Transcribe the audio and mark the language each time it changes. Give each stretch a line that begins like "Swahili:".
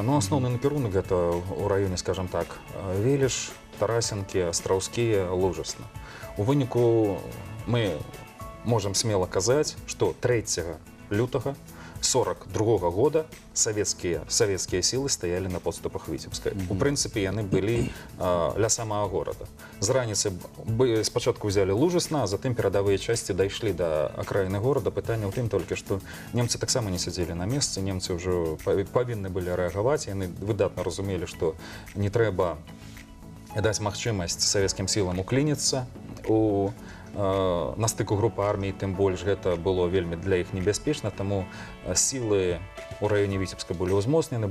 Belarusian: Ну, асноўны накірунак гэта ў раёне, скажам так, Веліш, Тарасенкі, Астраўскія, Лужасна. У выніку мы можам смела казаць, што 3 лютага
Russian: 1942 года советские силы стояли на подступах Витебска.
Belarusian: У прынцыпе, яны былі
Russian: ля самого города.
Belarusian: З раніцы спачатку взяли Лужесна, а затым перадавыя часці дайшлі до акраіны города. Пытанне ў тым толькі, што немцы таксама не сядзелі на месцы, немцы ўжо павінны былі рэагаваць, яны выдатна разумелі, што не трэба даць магчымасць савецкім сілам уклініцца на стыку групы армій, тым больш гэта было вельмі для іх небяспечна, таму сілы ў раёне Віцебска былі ўзмоцнены.